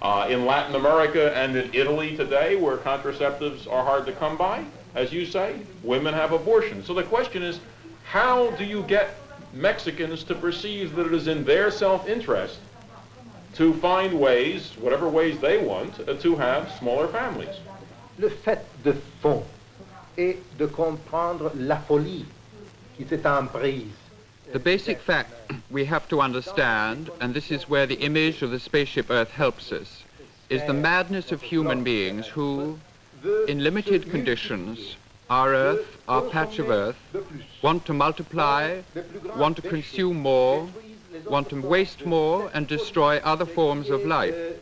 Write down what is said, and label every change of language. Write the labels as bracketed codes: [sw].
[en] In Latin America and in Italy today, where contraceptives are hard to come by, as you say, women have abortion. So the question is, how do you get Mexicans to perceive that it is in their self-interest to find ways, whatever ways they want, to have smaller families? [fr] Le fait de fond est de comprendre la folie qui s'est emprise. [en] The basic fact we have to understand, and this is where the image of the spaceship Earth helps us, is the madness of human beings who, in limited conditions, our Earth, our patch of Earth, want to multiply, want to consume more, want to waste more and destroy other forms of life.